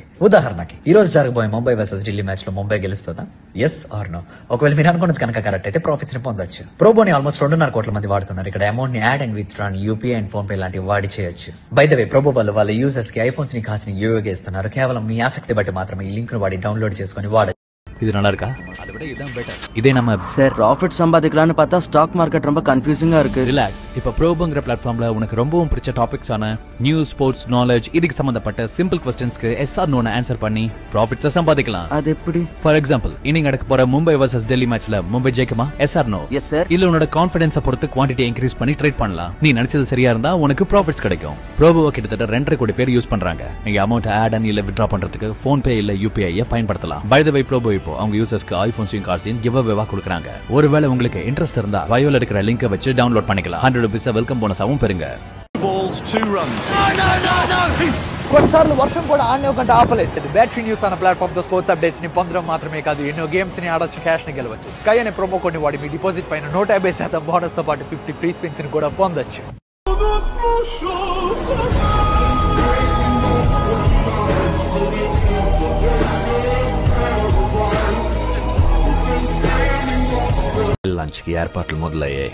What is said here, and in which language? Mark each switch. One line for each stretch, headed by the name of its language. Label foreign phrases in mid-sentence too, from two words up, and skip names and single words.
Telugu: ఉదాహరణకి ఈ రోజు జరగబోయే ముంబై వర్సెస్ ఢిల్లీ మ్యాచ్ లో ముంబై గెలుస్తుందా?
English: yes or no.
Telugu: ఒకవేళ మీరు అనుకున్నది కనుక కరెక్ట్ అయితే ప్రాఫిట్స్ ని పొందొచ్చు. ప్రోబోని ఆల్మోస్ట్ 2.5 కోట్ల మంది వాడుతున్నారు. ఇక్కడ అమౌంట్ ని
English: add and withdraw,
Telugu: యూపీఐ అండ్ ఫోన్ పే లాంటివి వాడి చేయొచ్చు.
English: by the way,
Telugu: ప్రోబో వాళ్ళ యూజర్స్ కి ఐఫోన్స్ ని కాసిన యూఏగా ఇస్తున్నారు. కేవలం మీ ఆసక్తి బట్టి మాత్రమే ఈ లింక్ ను వాడి డౌన్లోడ్ చేసుకుని వాడచ్చు.
Tamil: இது நல்லா இருக்கா? அதை விட இதான் பெட்டர். இதே நம்ம சார் ப்ராஃபிட் சம்பாதிக்கலாம்னு பார்த்தா
English: stock market
Tamil: ரொம்ப கன்ஃபியூசிங்கா இருக்கு. ரிலாக்ஸ். இப்ப ப்ரோபோங்கிற பிளாட்ஃபார்ம்ல உனக்கு ரொம்பவும் பிடிச்ச டாபிக்ஸான
English: news, sports, knowledge
Tamil: இதுக்கு சம்பந்தப்பட்ட
English: simple questionsக்கு yes or noன்னு answer
Tamil: பண்ணி ப்ராஃபிட்ஸ் சம்பாதிக்கலாம். அது எப்படி?
English: for example,
Tamil: இன்னைக்கு நடக்க போற மும்பை வர்சஸ் டெல்லி மேட்ச்ல மும்பை ஜெயிக்குமா?
English: yes or no? yes sir.
Tamil: இல்ல உன்னோட கான்ஃபிடன்ஸை பொறுத்து
English: quantity increase
Tamil: பண்ணி ட்ரேட் பண்ணலாம். நீ நினைச்சது சரியா இருந்தா உனக்கு ப்ராஃபிட்ஸ் கிடைக்கும். ப்ரோபோவை கிட்டத்தட்ட 2.5 கோடி பேர் யூஸ் பண்றாங்க. நீங்க
English: amount add and
Tamil: இல்ல வித்ட்ரா பண்றதுக்கு ஃபோன் பே இல்ல யூபிஐ பயன்படுத்தலாம்.
English: by the way,
Tamil: ப்ரோபோ இப்போ அவங்க யூசர்ஸ்க்கு ஐபோன்ஸையும் கார்ஸையும்
English: give awayவா
Tamil: கொடுக்கறாங்க. ஒருவேளை உங்களுக்கு இன்ட்ரெஸ்ட் இருந்தா பயோல இருக்கிற லிங்கை வச்சு டவுன்லோட் பண்ணிக்கலாம். ₹100
English: welcome bonusஆவும்
Tamil: பெறுங்க.
Telugu: కొన్నిసార్లు వర్షం కూడా ఆడనే ఒక ఆపలేదు. బ్యాటరీ న్యూస్ అన్న ప్లాట్ఫామ్ తో
English: sports updates
Telugu: ని పొందడం మాత్రమే కాదు, ఎన్నో గేమ్స్ ని ఆడొచ్చు, క్యాష్ ని గెలవచ్చు. స్కై అనే
English: promo code
Telugu: ని వాడి మీ డిపాజిట్ పైన 150% బోనస్ తో పాటు 50
English: free spins
Telugu: ని కూడా పొందొచ్చు. లంచ్ కి ఏర్పాట్లు మొదలయ్యాయి.